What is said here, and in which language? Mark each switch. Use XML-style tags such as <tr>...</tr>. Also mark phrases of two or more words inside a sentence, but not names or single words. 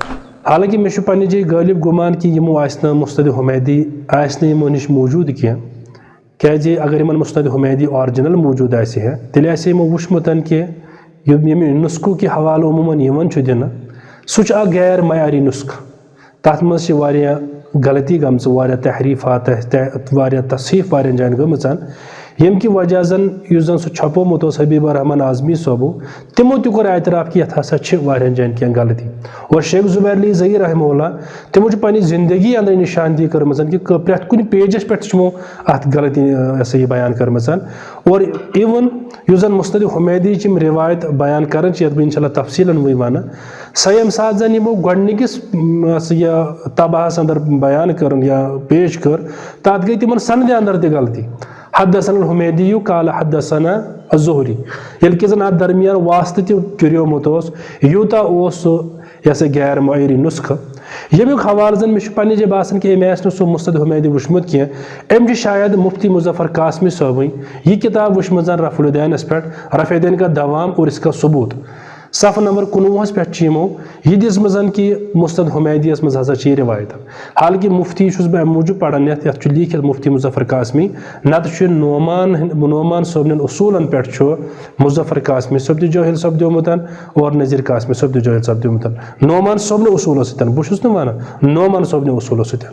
<ks>حالانکہ مےٚ چھُ پننہِ جایہِ غٲلب گُمان کہ یِمو آسہِ نہٕ مسند حمیدی آسہِ نہٕ یِمو نِش موٗجوٗد کینٛہہ، کیازِ اگر یِمن مسند حمیدی آرجنل موٗجوٗد آسہِ ہے تیٚلہِ آسہِ یِمو وٕچھمُت کہ ییٚمہِ نُسخُک یہِ حوالہٕ عموٗماً یِوان چھُ دِنہٕ سُہ چھُ اکھ غیر معیاری نُسخہٕ، تتھ منٛز چھِ واریاہ غلطی گٔمژٕ، واریاہ تحریٖفات واریاہ تصحیٖف واریاہن جاین گٔمٕژ، ییٚمہِ کہِ وجہ زن یُس زن سُہ چھپومُت اوس حبیب الرحمان اعظمی صٲبو تِمو تہِ کوٚر اعتراف کہ یتھ ہسا چھِ واریاہن جاین کینٛہہ غلطی۔ اور شیخ زبیر علی ظہیر</ks> <ar>رحمہ اللہ</ar> <ks>تِمو چھِ پننہِ زندگی اندر نشاندہی کٔرمٕژ کہ پرٛٮ۪تھ کُنہِ پیجس پٮ۪ٹھ چھِ تِمو اتھ غلطی یہِ بیان کٔرمٕژ۔ اور اِوٕن یُس زن مسند حمیدیِچ یِم روایت بیان کران چھِ یتھ بہٕ</ks> <ar>انشاء اللہ</ar> <ks>تفصیٖلن وۄنۍ ونہٕ، سۄ ییٚمہِ ساتہٕ زن یِمو گۄڈنِکِس یہِ طبعہس اندر بیان کٔرٕن یا پیش کٔر تتھ گٔے تِمن سندِ اندر تہِ غلطی۔</ks> <ar>حدثنا الحمیدی قال حدثنا الزہری،</ar> <ks>ییٚلہِ کہِ زن اتھ درمیان واسطہٕ تہِ کریومُت اوس، یوٗتاہ اوس سُہ یہِ ہسا غیر معیاری نُسخہٕ، ییٚمیُک حوالہٕ زن مےٚ چھُ پننہِ جایہِ باسان کہ أمۍ آسہِ نہٕ سُہ مسند حمیدی وٕچھمُت کینٛہہ، أمۍ چھُ شاید مفتی مظفر قاسمی صٲبٕنۍ یہِ کِتاب وٕچھمٕژ رفع الدینس پٮ۪ٹھ،</ks> <ur>رفع الدین کا دوام اور اس کا ثبوت۔</ur> <ks>صفحہ نمبر 19 پٮ۪ٹھ چھِ یِمو یہِ دِژمٕژ کہ مسند حمیدیَس منٛز ہسا چھِ یہِ روایت۔ حالانکہ مفتی چھُس بہٕ امہِ موٗجوٗب پران یتھ چھُ لیٖکھِتھ مفتی مظفر قاسمی، نتہٕ چھُ نعمان صٲبنٮ۪ن اصوٗلن پٮ۪ٹھ چھُ مظفر قاسمی صٲب تہِ جٲہل سپدیومُت اور نذیر قاسمی صٲب تہِ جٲہل سپدیومُت نعمان صٲبنہِ اصوٗلو سۭتۍ، بہٕ چھُس نہٕ ونان نعمان صٲبنہِ اصوٗلو سۭتۍ۔</ks>